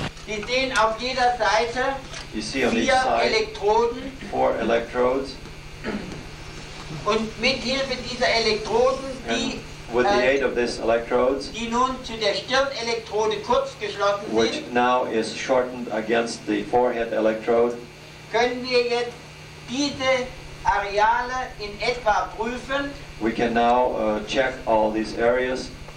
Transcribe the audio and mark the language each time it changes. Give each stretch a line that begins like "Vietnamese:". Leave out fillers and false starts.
German: Sie sehen auf jeder Seite
English: You see on each
German: 4
English: side
German: Elektroden
English: 4 electrodes,
German: und mit Hilfe dieser Elektroden,
English: and with the aid of these electrodes,
German: die nun zu der Stirnelektrode kurz geschlossen
English: which
German: sind,
English: now is shortened against the forehead electrode,
German: können wir jetzt diese Areale in etwa prüfen,
English: we can now check all these areas,